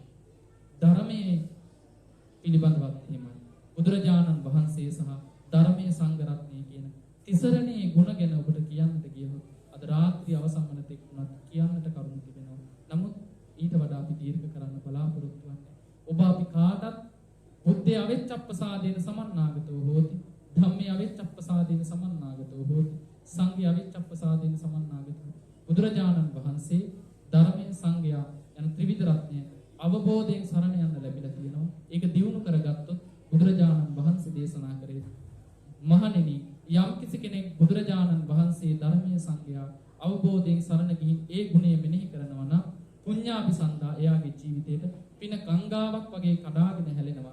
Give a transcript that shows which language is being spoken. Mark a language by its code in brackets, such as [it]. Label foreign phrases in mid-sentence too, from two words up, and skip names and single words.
[si] ධර්මයේ පිළිබඳවත් එහෙමයි. බුදුරජාණන් වහන්සේ සහ ධර්මයේ සංඝ රත්නය කියන තිසරණේ ගුණ ගැන ඔබට කියන්නට ගියොත් අද රාත්‍රී අවසන් වන තෙක් උනත් කියන්නට කරුණු තිබෙනවා. නමුත් ඊට වඩා අපි දීර්ඝ කරන්න බලාපොරොත්තු වෙන්නේ. ඔබ අපි කාටත් [pi] බුද්ධය අවෙච්ඡප්පසාදේන සමන්නාගතෝ හෝති. ධම්මේ අවෙච්ඡප්පසාදේන සමන්නාගතෝ හෝති. සංඝේ අවෙච්ඡප්පසාදේන සමන්නාගතෝ. [si] බුදුරජාණන් වහන්සේ ධර්මයේ සංඝයා යන ත්‍රිවිධ රත්නය අවබෝධයෙන් සරණ යන්න ලැබිලා තියෙනවා. ඒක දියුණු කරගත්තොත් බුදුරජාණන් වහන්සේ දේශනා කරේ මහණෙනි යම් කිසි කෙනෙක් බුදුරජාණන් වහන්සේ ධර්මයේ සංඝයා අවබෝධයෙන් සරණ ගිහින් ඒ ගුණය මෙනෙහි කරනවා නම් පුඤ්ඤාපිසන්දා එයාගේ ජීවිතේට පින ගංගාවක් වගේ කඩාගෙන හැලෙනවා.